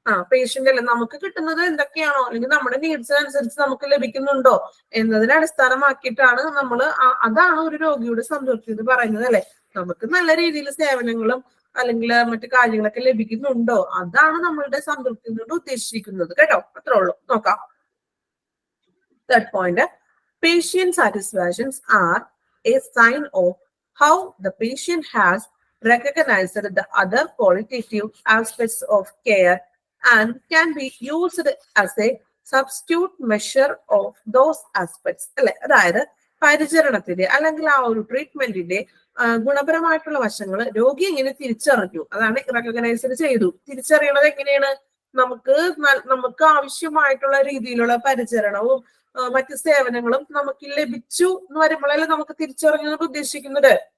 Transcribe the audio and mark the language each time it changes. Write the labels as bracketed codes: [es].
[ml] Patient അല്ല, നമുക്ക് കിട്ടുന്നത് എന്തൊക്കെയാണോ അല്ലെങ്കിൽ നമ്മുടെ നീഡ്സ് അനുസരിച്ച് നമുക്ക് ലഭിക്കുന്നുണ്ടോ എന്നതിനെ അടിസ്ഥാനമാക്കിയിട്ടാണ് നമ്മൾ അതാണ് ഒരു രോഗിയുടെ സംതൃപ്തി എന്ന് പറയുന്നത് അല്ലെ. നമുക്ക് നല്ല രീതിയിൽ സേവനങ്ങളും അല്ലെങ്കിൽ മറ്റു കാര്യങ്ങളൊക്കെ ലഭിക്കുന്നുണ്ടോ, അതാണ് നമ്മളുടെ സംതൃപ്തി കൊണ്ട് ഉദ്ദേശിക്കുന്നത് കേട്ടോ. അത്രേ ഉള്ളൂ. നോക്കാം. [en] Third point, patient satisfactions are a sign of how the patient has recognized the other qualitative aspects of care and can be used as a substitute measure of those aspects. [ml] അല്ലെ, അതായത് പരിചരണത്തിന്റെ അല്ലെങ്കിൽ ആ ഒരു ട്രീറ്റ്മെന്റിന്റെ ഗുണപരമായിട്ടുള്ള വശങ്ങൾ രോഗി എങ്ങനെ തിരിച്ചറിഞ്ഞു, അതാണ് റെക്കഗ്നൈസ് ചെയ്തു. തിരിച്ചറിയണത് എങ്ങനെയാണ്? നമുക്ക് ആവശ്യമായിട്ടുള്ള രീതിയിലുള്ള പരിചരണവും മറ്റു സേവനങ്ങളും നമുക്ക് ലഭിച്ചു എന്ന് വരുമ്പോഴല്ലേ നമുക്ക് തിരിച്ചറിഞ്ഞു ഉദ്ദേശിക്കുന്നത്.